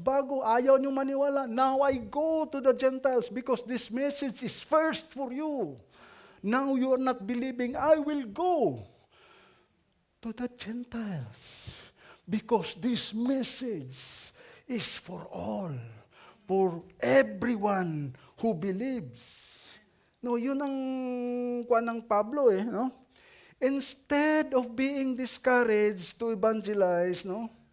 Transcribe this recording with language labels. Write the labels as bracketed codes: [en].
[tl] Bago ayaw nyo maniwala, [en] now I go to the Gentiles because this message is first for you. Now you are not believing, I will go to the Gentiles because this message is for all, for everyone who believes. [tl] No, yun ang kuwan ng Pablo eh, no? [en] Instead of being discouraged to evangelize, no?